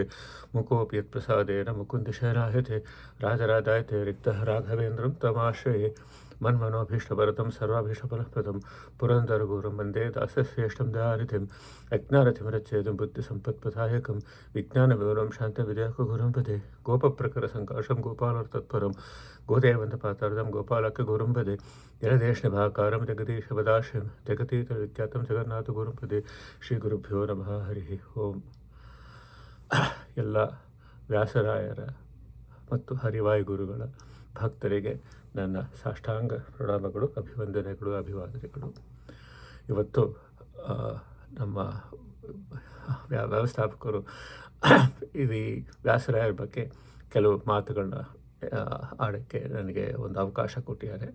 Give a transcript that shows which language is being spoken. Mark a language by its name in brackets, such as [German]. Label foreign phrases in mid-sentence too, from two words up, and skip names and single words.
[Sanskrit] ಮುಕೋಪಿ ಯತ್ಪ್ರಸಾದೇನ ಮುಕುಂದಶಯನಾಯತೆ ರಾಜರಾಜಾಯತೆ ರಿಕ್ತಃ ರಾಘವೇಂದ್ರಂ ತಮಾಶ್ರಯೇ ಮನ್ಮನೋಭೀಷ್ಟಭರತಂ ಸರ್ವಾಭೀಷ್ಟಫಲಪ್ರದಂ ಪುರಂದರಗುರುಂ ವಂದೇ ದಾಸಶ್ರೇಷ್ಠಂ ದಯಾನಿಧಿಂ ಅಜ್ಞಾನತಿಮಿರಚ್ಛೇದಂ ಬುದ್ಧಿಸಂಪತ್ಪ್ರದಾಯಕಂ ವಿಜ್ಞಾನವಿವರಂ ಶಾಂತವಿದ್ಯಾಕಗುರುಂ ಪದೇ ಗೋಪಪ್ರಕರಸಂಕಾಶಂ ಗೋಪಾಲರ್ತತ್ಪರಂ ಗೋದೇವಂತಪಾತಾರ್ಧಂ ಗೋಪಾಲಕ್ಕೆ ಗುರುಂ ಪದೇ ಜಲದೇಶನಿಭಾಕಾರಂ ಜಗದೀಶಪದಾಶ್ರಯಂ ಜಗತೀತವಿಖ್ಯಾತಂ ಜಗನ್ನಾಥ ಗುರುಂ ಪದೇ ಶ್ರೀ ಗುರುಭ್ಯೋ ನಮಃ ಹರಿ ಓಂ. [Kannada] ಎಲ್ಲ ವ್ಯಾಸರಾಯರ ಮತ್ತು ಹರಿವಾಯು ಗುರುಗಳ ಭಕ್ತರಿಗೆ ನನ್ನ ಸಾಷ್ಟಾಂಗ ಪ್ರಣಾಮಗಳು, ಅಭಿವಂದನೆಗಳು, ಅಭಿವಾದನೆಗಳು. ಇವತ್ತು ನಮ್ಮ ವ್ಯವಸ್ಥಾಪಕರು ಈ ವ್ಯಾಸರಾಯರ ಬಗ್ಗೆ ಕೆಲವು ಮಾತುಗಳನ್ನ ಆಡೋಕ್ಕೆ ನನಗೆ ಒಂದು ಅವಕಾಶ ಕೊಟ್ಟಿದ್ದಾರೆ.